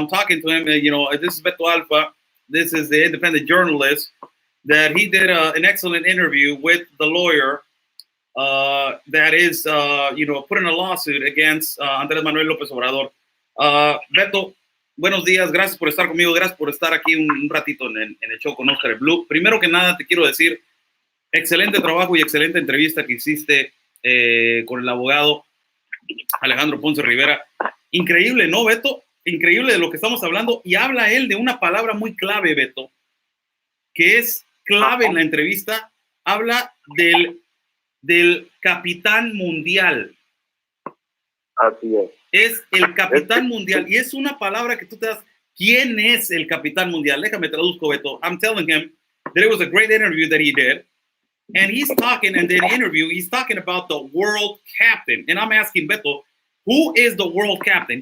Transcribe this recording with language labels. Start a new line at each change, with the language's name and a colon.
English: I'm talking to him, this is Beto Alfa. This is the independent journalist that he did an excellent interview with the lawyer that is, putting a lawsuit against Andrés Manuel López Obrador.
Spanish: Beto, buenos días. Gracias por estar conmigo. Gracias por estar aquí un ratito en el show con Oscar el Blue. Primero que nada, te quiero decir, excelente trabajo y excelente entrevista que hiciste con el abogado Alejandro Ponce Rivera. Increíble, ¿no, Beto? Increíble de lo que estamos hablando. Y habla él de una palabra muy clave, Beto, que es clave en la entrevista. Habla del capitán mundial. Así es. Es el capitán mundial. Y es una palabra que tú te das. ¿Quién es el capitán mundial? Déjame traduzco, Beto.
English: I'm telling him that it was a great interview that he did. And he's talking, in the interview, he's talking about the world captain. And I'm asking Beto, who is the world captain?